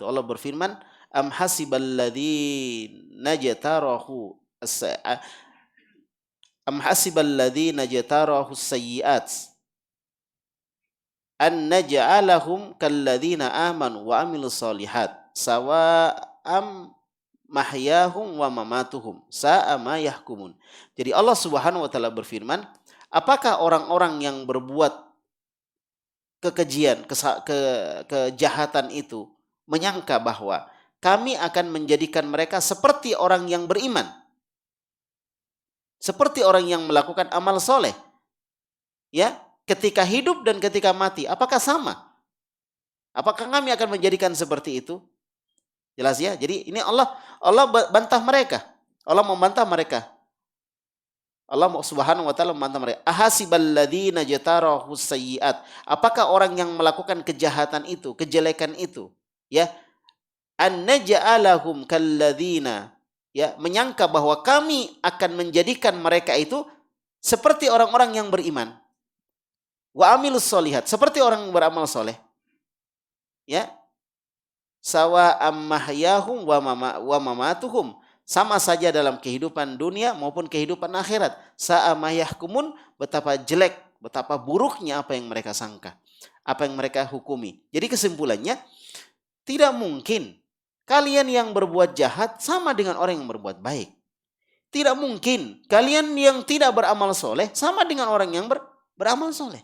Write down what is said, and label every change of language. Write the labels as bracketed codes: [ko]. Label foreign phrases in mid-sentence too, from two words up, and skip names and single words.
[id] Allah berfirman, [ar] أم حسب الذين اجترحوا السيئات أن نجعلهم كالذين آمنوا وعملوا الصالحات سواء محياهم ومماتهم ساء ما يحكمون. [id] Jadi Allah [ar] سبحانه وتعالى [id] berfirman, apakah orang-orang yang berbuat kekejian, kejahatan itu menyangka bahwa kami akan menjadikan mereka seperti orang yang beriman, seperti orang yang melakukan amal soleh, ya, ketika hidup dan ketika mati, apakah sama? Apakah kami akan menjadikan seperti itu? Jelas ya. Jadi ini Allah bantah mereka. Allah membantah mereka. Allah [ar] سبحانه وتعالى [id] membantah mereka. [ar] أحسب الذين اجترحوا السيئات. [id] Apakah orang yang melakukan kejahatan itu, kejelekan itu, [ar] ya, أن نجعلهم كالذين, ya, [id] menyangka bahwa kami akan menjadikan mereka itu seperti orang-orang yang beriman. [ar] وعملوا الصالحات, [id] seperti orang yang beramal soleh. Ya. [ar] سواء محياهم ومماتهم, [id] sama saja dalam kehidupan dunia maupun kehidupan akhirat. [ar] ساء ما يحكمون, [id] betapa jelek, betapa buruknya apa yang mereka sangka, apa yang mereka hukumi. Jadi kesimpulannya, tidak mungkin kalian yang berbuat jahat sama dengan orang yang berbuat baik. Tidak mungkin kalian yang tidak beramal soleh sama dengan orang yang beramal soleh.